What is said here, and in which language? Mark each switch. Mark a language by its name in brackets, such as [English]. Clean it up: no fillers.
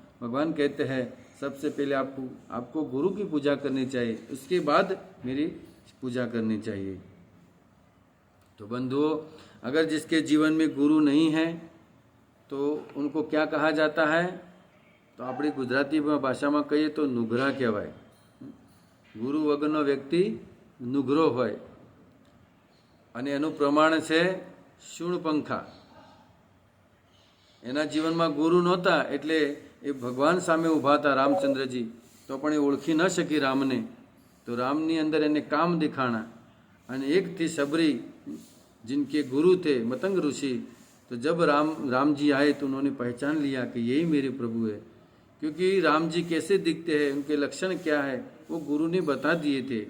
[Hindi] भगवान कहते हैं सबसे पहले आपको गुरु की पूजा करनी चाहिए, उसके बाद मेरी पूजा करनी चाहिए। तो बंधुओं, अगर जिसके जीवन में गुरु नहीं है तो उनको क्या कहा जाता है? तो अपनी गुजराती भाषा में कहिए तो नुगरा कहेवाय। [Gujarati] गुरु वगरનો વ્યક્તિ નુગરો હોય અને એનું પ્રમાણ છે શૂળપંખા। એના જીવનમાં ગુરુ નહોતા એટલે એ ભગવાન સામે ઊભા હતા રામચંદ્રજી, તો પણ એ ઓળખી ન શકી રામને। तो रामनी अंदर એને કામ દેખાણા અને એક थी सबरी [Hindi] जिनके गुरु थे मतंग ऋषि। तो जब राम जी आए तो उन्होंने पहचान लिया कि यही मेरे प्रभु है, क्योंकि राम जी कैसे दिखते हैं, उनके लक्षण क्या है, वो गुरु ने बता दिए थे।